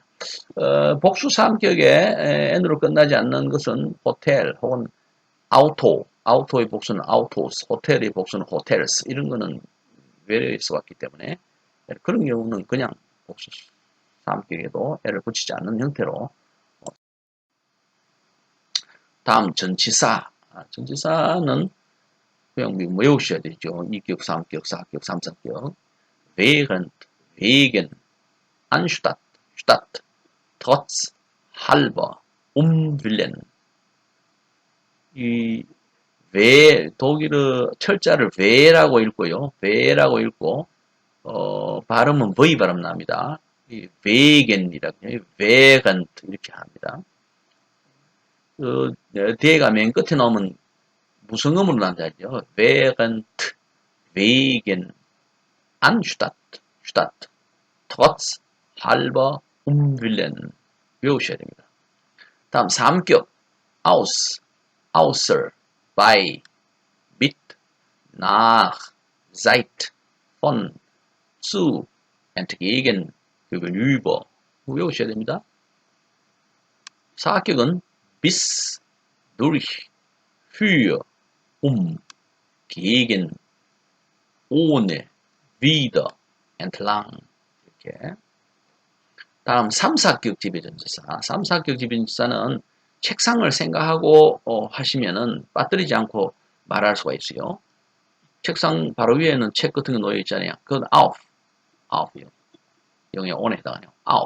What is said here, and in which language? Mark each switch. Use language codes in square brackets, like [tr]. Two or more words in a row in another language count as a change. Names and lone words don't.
[ko] 복수 삼격에 N으로 끝나지 않는 것은 호텔 혹은 아우토의 복수는 아우토스, 호텔의 복수는 호텔스 이런 거는 외래에 써왔기 때문에 그런 경우는 그냥 복수 삼격에도 L을 붙이지 않는 형태로 다음 전치사 전치사는 그냥 외우셔야 되죠. 2격, 3격, 4격, 3, 4격 [de] wegen, anstatt, statt, trotz, halber, willen. [ko] 이 독일어 철자를 왜라고 읽고요. 왜라고 읽고 발음은 V 발음 납니다. 이 wegen 이라고 해요. wegen 이렇게 합니다. 대가 맨 끝에 나오면 무성음으로 난다죠. [de] wegen, wegen, anstatt, statt, trotz, halber, willen [ko] 외우셔야 됩니다. [de] 다음 3격 aus, außer, bei, mit, nach, seit, von, zu, entgegen, gegenüber [ko] 외우셔야 됩니다. [de] 4격은 bis, durch, für, gegen, ohne, wieder, entlang 이렇게. [ko] 다음 3, 4격 지배전치사. 3, 4격 지배전치사는 책상을 생각하고 하시면은 빠뜨리지 않고 말할 수가 있어요. 책상 바로 위에는 책 같은 거 놓여 있잖아요. 그건 auf이요. 영의 on에 해당하네요. auf.